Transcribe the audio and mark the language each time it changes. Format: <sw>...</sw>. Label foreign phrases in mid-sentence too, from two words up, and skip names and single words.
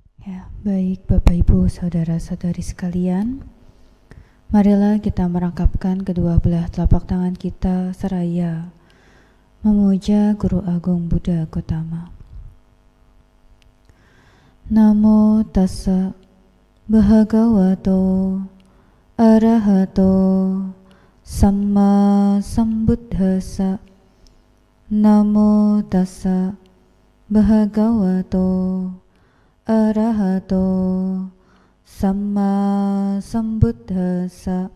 <id>Ya, baik Bapak Ibu Saudara-saudari sekalian, marilah kita merangkapkan kedua belah telapak tangan kita seraya memuja Guru Agung Buddha Gautama.</id> <pi>Namo tassa bhagavato arahato samma sambuddhassa. Namo tassa bhagavato arahato samma sambuddhassa.</pi>